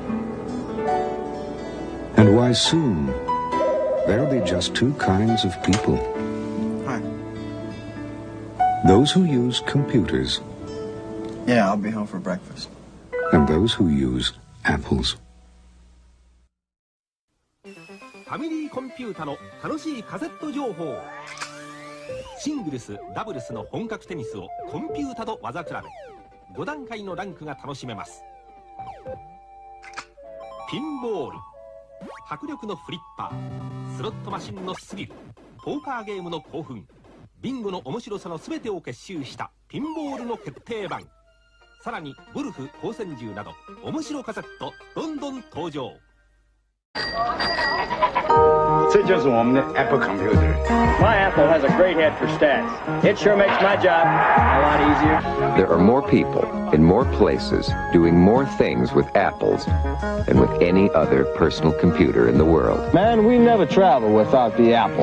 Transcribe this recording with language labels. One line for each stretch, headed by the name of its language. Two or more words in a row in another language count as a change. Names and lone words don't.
English: And why soon there'll be just two kinds of people. Hi. Those who use computers. Yeah, I'll be home for breakfast. And those who use apples.
Japanese: ファミリーコンピュータの楽しいカセット情報。シングルス、ダブルスの本格テニスをコンピュータと技比べ。5段階のランクが楽しめます。ピンボール、迫力のフリッパー、スロットマシンのスリル、ポーカーゲームの興奮、ビンゴの面白さの全てを結集したピンボールの決定版。さらにゴルフ、光線銃など面白カセットどんどん登場。
Chinese: 这就是我们的
English: Apple computer. My Apple has a great head for stats. It sure makes my job a lot easier. There are more people in more places doing more things with Apples than with any other personal computer in the world. Man, we never travel without the Apple.